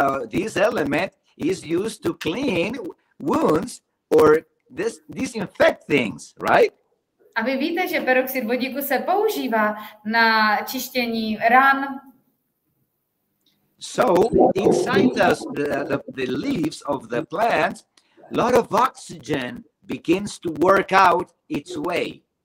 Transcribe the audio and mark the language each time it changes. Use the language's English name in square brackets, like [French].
[English] This element is used to clean wounds or disinfect things, right? [Czech] A vy víte, že peroxid vodíku se používá na čištění ran. [English] So inside the leaves of the plant, a lot of oxygen begins to work out its way.